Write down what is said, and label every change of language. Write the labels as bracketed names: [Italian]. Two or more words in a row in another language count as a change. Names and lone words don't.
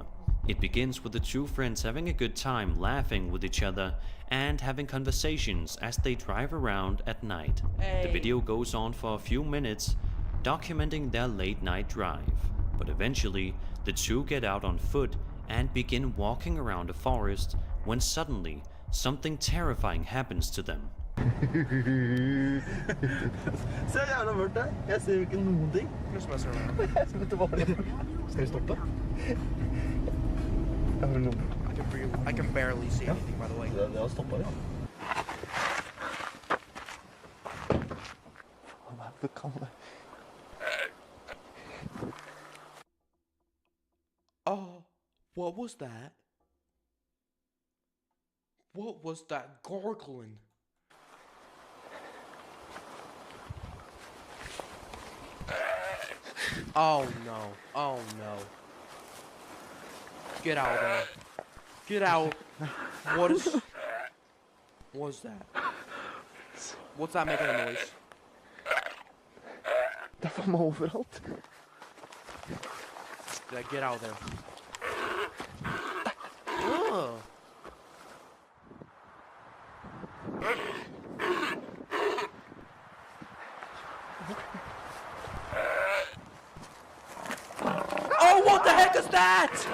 [English] It begins with the two friends having a good time laughing with each other and having conversations as they drive around at night. The video goes on for a few minutes, documenting their late night drive, but eventually the two get out on foot and begin walking around the forest when suddenly something terrifying happens to them. [Norwegian] Se jævla mørkt der. Jeg ser jo ikke noen ting. [English] Just messing around. [Norwegian] Skal vi stoppe? [English] I can barely see anything, by the way. [Norwegian] Det har stoppet, ja. Det kan det. [English] Oh, what was that? What was that gargling? Oh no, oh no. Get out of there. Get out. What was that? What's that making a noise? [Norwegian] Det var meg overalt. [English] Yeah, get out of there. Ugh. Oh, what the heck is that?